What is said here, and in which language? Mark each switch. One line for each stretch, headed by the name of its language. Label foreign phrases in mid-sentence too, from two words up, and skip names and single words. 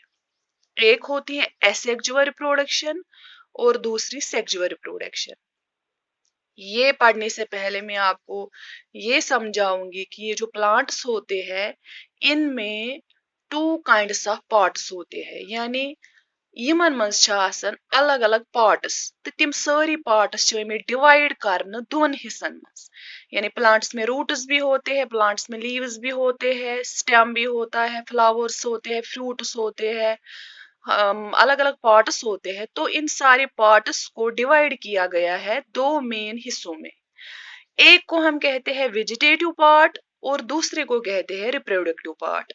Hindi: एक होती है
English: asexual reproduction
Hindi: और दूसरी
English: sexual reproduction.
Hindi: ये पढ़ने से पहले मैं आपको ये समझाऊंगी कि ये जो प्लांट्स होते हैं इनमें
English: two kinds of parts
Hindi: होते हैं, यानी
Kashmiri: यमन मंज छ आसन अलग अलग पार्ट्स तो तिम सारी पार्ट्स डिवाइड करने दोन हिस्सन मंज।
Hindi: यानी प्लांट्स में रूट्स भी होते हैं, प्लांट्स में लीव्स भी होते हैं, स्टेम भी होता है, फ्लावर्स होते हैं, फ्रूट्स होते हैं, अलग अलग पार्ट्स होते हैं। तो इन सारे पार्ट्स को डिवाइड किया गया है दो मेन हिस्सों में। एक को हम कहते हैं
English: vegetative part
Hindi: और दूसरे को कहते हैं
English: reproductive part.